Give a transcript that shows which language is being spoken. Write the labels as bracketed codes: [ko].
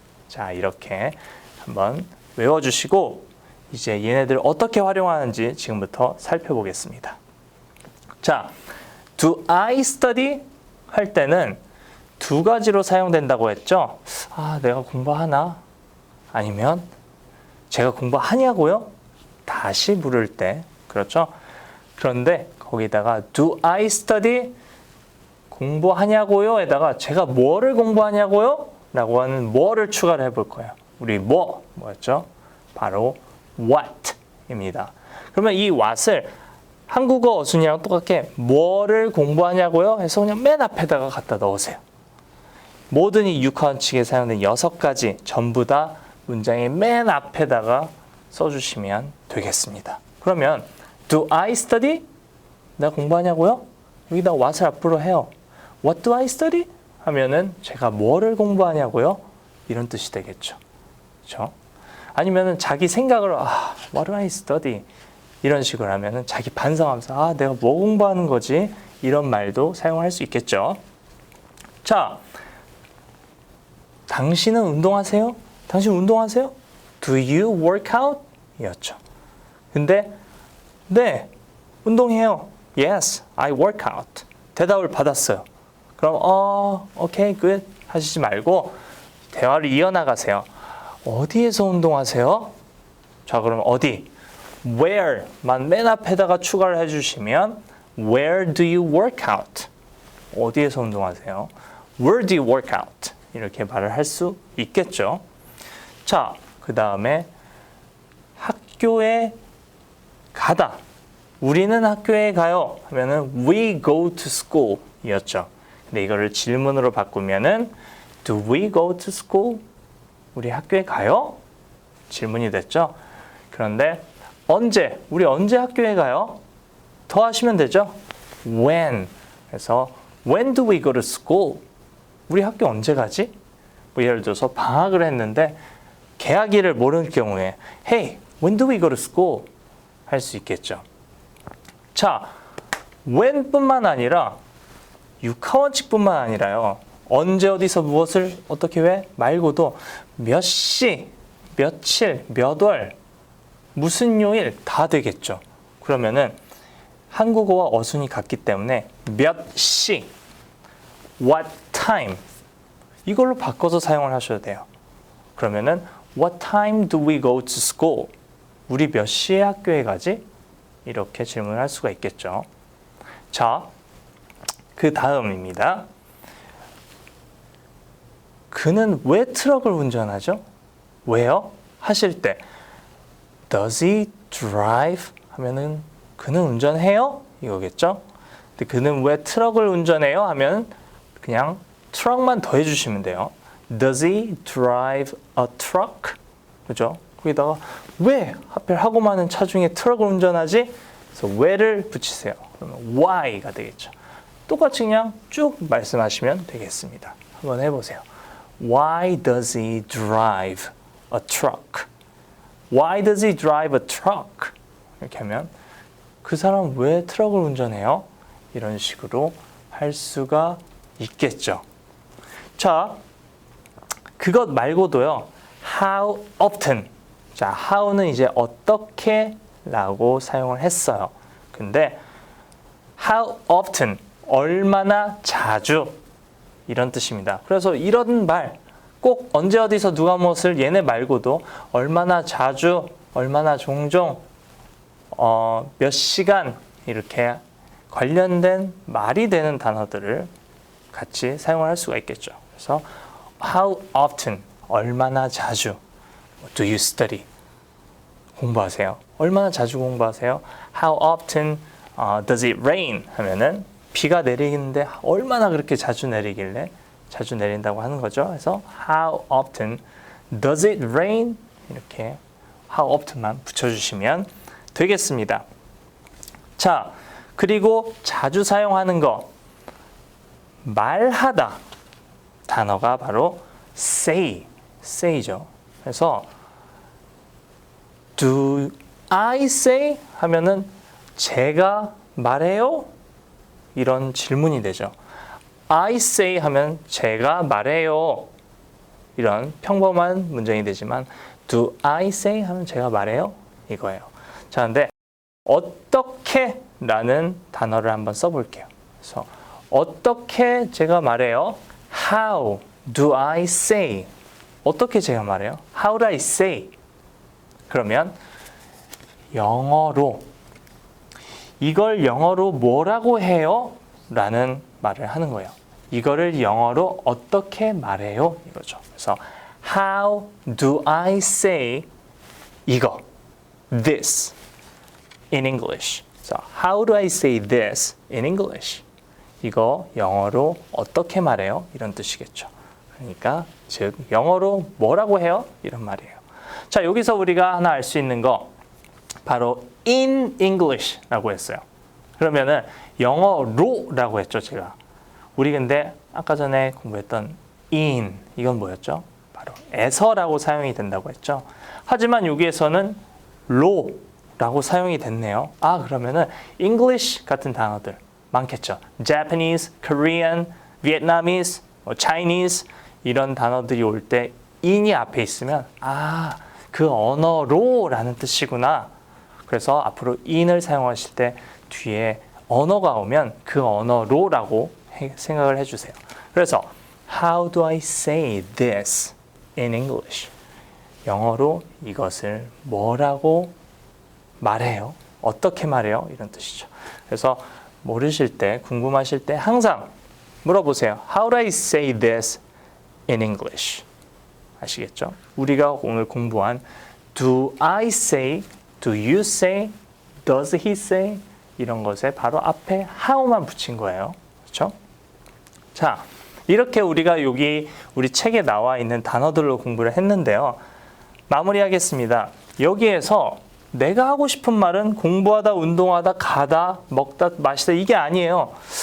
[ko] 자, 이렇게 한번 외워주시고 이제 얘네들 어떻게 활용하는지 지금부터 살펴보겠습니다. 자, [en] do I study? [ko] 할 때는 두 가지로 사용된다고 했죠? 아, 내가 공부하나? 아니면 제가 공부하냐고요? 다시 물을 때, 그렇죠? 그런데 거기다가 [en] do I study? [ko] 공부하냐고요? 에다가 제가 뭐를 공부하냐고요? 라고 하는 뭐를 추가를 해볼 거예요. 우리 뭐였죠? 바로 what입니다. 그러면 이 what을 한국어 어순이랑 똑같게 뭐를 공부하냐고요? 해서 그냥 맨 앞에다가 갖다 넣으세요. 모든 이 육하원칙에 사용된 6가지 전부 다 문장의 맨 앞에다가 써주시면 되겠습니다. 그러면 [en] do I study? [ko] 내가 공부하냐고요? 여기다 what을 앞으로 해요. [en] What do I study? [ko] 하면은 제가 뭐를 공부하냐고요? 이런 뜻이 되겠죠. 그렇죠? 아니면은 자기 생각을 [en] what do I study? [ko] 이런 식으로 하면은 자기 반성하면서 내가 뭐 공부하는 거지? 이런 말도 사용할 수 있겠죠. 자, 당신은 운동하세요? 당신 운동하세요? [en] Do you work out? [ko] 이었죠. 근데 네, 운동해요. [en] Yes, I work out. [ko] 대답을 받았어요. 그럼 [en] okay, good [ko] 하시지 말고 대화를 이어나가세요. 어디에서 운동하세요? 자, 그럼 어디? Where만 맨 앞에다가 추가를 해주시면 [en] Where do you work out? [ko] 어디에서 운동하세요? [en] Where do you work out? [ko] 이렇게 말을 할 수 있겠죠. 자, 그 다음에 학교에 가다. 우리는 학교에 가요 하면은 [en] we go to school [ko] 이었죠. 근데 이거를 질문으로 바꾸면은 [en] do we go to school? [ko] 우리 학교에 가요? 질문이 됐죠. 그런데 언제? 우리 언제 학교에 가요? 더 하시면 되죠. when. 그래서 [en] when do we go to school? [ko] 우리 학교 언제 가지? 뭐 예를 들어서 방학을 했는데 개학일을 모르는 경우에 [en] hey, when do we go to school? [ko] 할 수 있겠죠. 자, when뿐만 아니라 육하원칙뿐만 아니라요. 언제 어디서 무엇을 어떻게 왜 말고도 몇 시, 며칠, 몇 월, 무슨 요일 다 되겠죠. 그러면은 한국어와 어순이 같기 때문에 몇 시, [en] what time [ko] 이걸로 바꿔서 사용을 하셔야 돼요. 그러면은 [en] what time do we go to school? [ko] 우리 몇 시에 학교에 가지? 이렇게 질문을 할 수가 있겠죠. 자, 그 다음입니다. 그는 왜 트럭을 운전하죠? 왜요? 하실 때 [en] Does he drive? [ko] 하면은 그는 운전해요? 이거겠죠? 근데 그는 왜 트럭을 운전해요? 하면 그냥 트럭만 더해 주시면 돼요. [en] Does he drive a truck? [ko] 그죠? 거기다가 왜 하필 하고 많은 차 중에 트럭을 운전하지? 그래서 왜를 붙이세요. 그러면 why가 되겠죠. 똑같이 그냥 쭉 말씀하시면 되겠습니다. 한번 해보세요. [en] Why does he drive a truck? Why does he drive a truck? [ko] 이렇게 하면 그 사람 왜 트럭을 운전해요? 이런 식으로 할 수가 있겠죠. 자, 그것 말고도요. How often? 자, how는 이제 어떻게 라고 사용을 했어요. 근데 [en] how often? [ko] 얼마나 자주? 이런 뜻입니다. 그래서 이런 말 꼭 언제 어디서 누가 무엇을 얘네 말고도 얼마나 자주, 얼마나 종종, 몇 시간 이렇게 관련된 말이 되는 단어들을 같이 사용을 할 수가 있겠죠. 그래서 [en] how often, [ko] 얼마나 자주, [en] do you study? [ko] 공부하세요. 얼마나 자주 공부하세요? [en] How often does it rain? [ko] 하면은 비가 내리는데 얼마나 그렇게 자주 내리길래 자주 내린다고 하는 거죠. [en] 그래서 how often does it rain? [ko] 이렇게 how often만 붙여주시면 되겠습니다. 자, 그리고 자주 사용하는 거 말하다 단어가 바로 say죠. 그래서 [en] do I say? [ko] 하면은 제가 말해요? 이런 질문이 되죠. [en] I say [ko] 하면 제가 말해요. 이런 평범한 문장이 되지만 [en] do I say [ko] 하면 제가 말해요? 이거예요. 자, 근데 어떻게 라는 단어를 한번 써볼게요. 그래서 어떻게 제가 말해요? [en] How do I say? [ko] 어떻게 제가 말해요? [en] How do I say? [ko] 그러면 영어로 이걸 영어로 뭐라고 해요? 라는 말을 하는 거예요. 이거를 영어로 어떻게 말해요? 이거죠. 그래서 [en] How do I say [ko] 이거 [en] this in English? So how do I say this in English? [ko] 이거 영어로 어떻게 말해요? 이런 뜻이겠죠. 그러니까 즉 영어로 뭐라고 해요? 이런 말이에요. 자, 여기서 우리가 하나 알 수 있는 거 바로 [en] in English [ko] 라고 했어요. 그러면은 영어로라고 했죠, 제가. 우리 근데 아까 전에 공부했던 in 이건 뭐였죠? 바로 에서라고 사용이 된다고 했죠. 하지만 여기에서는 로라고 사용이 됐네요. 아, 그러면은 English 같은 단어들 많겠죠. Japanese, Korean, Vietnamese, Chinese 이런 단어들이 올 때 in이 앞에 있으면 아, 그 언어로라는 뜻이구나. 그래서 앞으로 in을 사용하실 때 뒤에 언어가 오면 그 언어로라고 생각을 해주세요. [en] 그래서 How do I say this in English? [ko] 영어로 이것을 뭐라고 말해요? 어떻게 말해요? 이런 뜻이죠. 그래서 모르실 때, 궁금하실 때 항상 물어보세요. [en] How do I say this in English? [ko] 아시겠죠? 우리가 오늘 공부한 [en] Do I say, Do you say, Does he say? [ko] 이런 것에 바로 앞에 how만 붙인 거예요. 그렇죠? 자, 이렇게 우리가 여기 우리 책에 나와 있는 단어들로 공부를 했는데요. 마무리하겠습니다. 여기에서 내가 하고 싶은 말은 공부하다, 운동하다, 가다, 먹다, 마시다 이게 아니에요.